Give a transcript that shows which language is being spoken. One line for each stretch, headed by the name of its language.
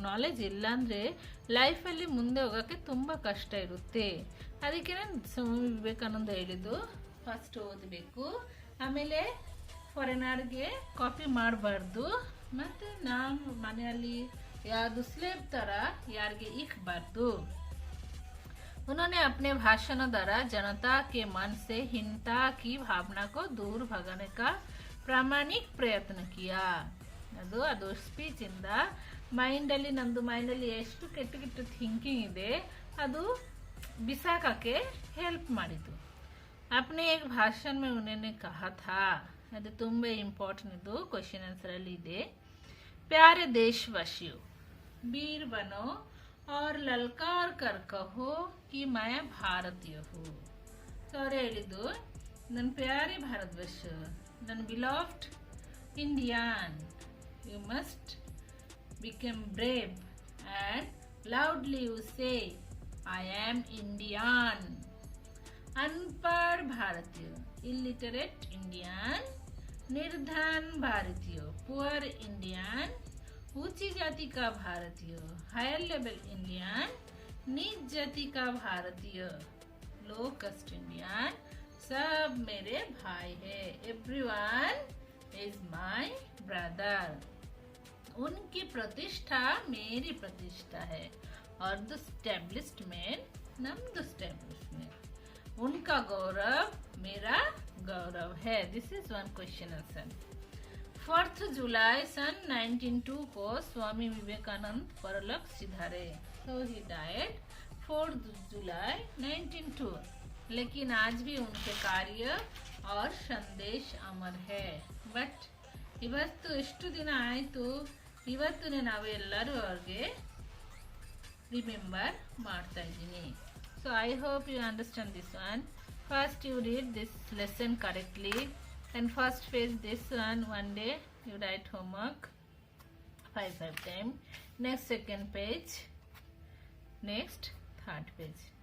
Kannada: Knowledge ಇಲ್ಲ ಅಂದರೆ ಲೈಫಲ್ಲಿ ಮುಂದೆ ಹೋಗೋಕ್ಕೆ ತುಂಬ ಕಷ್ಟ ಇರುತ್ತೆ. ಅದಕ್ಕೆ ಸ್ವಾಮಿ ವಿವೇಕಾನಂದ ಹೇಳಿದ್ದು ಫಸ್ಟ್ ಓದಬೇಕು, ಆಮೇಲೆ ಫಾರಿನರ್ಗೆ ಕಾಪಿ ಮಾಡಬಾರ್ದು, ಮತ್ತು ನಾವು ಮನೆಯಲ್ಲಿ ಯಾವುದು ಸ್ಲೇಬ್ ಥರ ಯಾರಿಗೆ ಇಕ್ಬಾರ್ದು.
Hindi: उन्होंने अपने भाषण द्वारा जनता के मन से हीनता की भावना को दूर भगाने का
Kannada: ಪ್ರಾಮಾಣಿಕ ಪ್ರಯತ್ನ
Hindi: ಕಿಯಾ.
Kannada: ಅದು ಸ್ಪೀಚ್ ಇಂದ ಮೈಂಡಲ್ಲಿ ನಮ್ದು ಮೈಂಡಲ್ಲಿ ಎಷ್ಟು ಕೆಟ್ಟ ಕೆಟ್ಟ ಥಿಂಕಿಂಗ್ ಇದೆ ಅದು ಬಿಸಾಕಕ್ಕೆ ಹೆಲ್ಪ್ ಮಾಡಿದ್ದು.
Hindi: अपने एक भाषण में उन्होंने कहा था,
Kannada: ಅದು ತುಂಬಾ ಇಂಪಾರ್ಟೆಂಟ್, ಇದು ಕ್ವೆಶ್ಚನ್ ಆನ್ಸರ್ ಅಲ್ಲಿ ಇದೆ.
Hindi: प्यारे देशवासियों, वीर बनो और ललकार कर कहो कि मैं भारतीय हूँ.
Kannada: ಅವ್ರು ಹೇಳಿದ್ದು, ನನ್ನ ಪ್ಯಾರಿ ಭಾರತವರ್ಷ, ನನ್ನ
English: beloved Indian, you must become brave and loudly you say, I am Indian.
Hindi: अनपढ़ भारतीय,
English: illiterate Indian,
Hindi: निर्धन भारतीय,
English: poor Indian,
Hindi: ऊंची जाति का भारतीय,
English: higher level Indian,
Hindi: नीच जाति का भारतीय,
English: low caste Indian,
Hindi: सब मेरे भाई है.
English: Everyone is my brother.
Hindi: उनकी प्रतिष्ठा मेरी प्रतिष्ठा है और द स्टैब्लिश्डमेंट नम्द स्टैब्लिश्डमेंट. उनका गौरव मेरा गौरव है.
English: This is one question answer.
Hindi: 4 जुलाई सन 1902 को स्वामी विवेकानंद परलोक सिधारे.
English: So he died 4 July 1902.
Hindi: लेकिन आज भी उनके कार्य और संदेश अमर है.
Kannada: बट ಇವತ್ತು ಎಷ್ಟು ದಿನ ಆಯಿತು, ಇವತ್ತೇ ನಾವು ಎಲ್ಲರೂ ಅವ್ರಿಗೆ ರಿಮೆಂಬರ್ ಮಾಡ್ತಾ ಇದ್ದೀನಿ.
English: So I hope you understand this one. First you read this lesson correctly And first page, this one day you write homework 5 times. Next second page, next third page.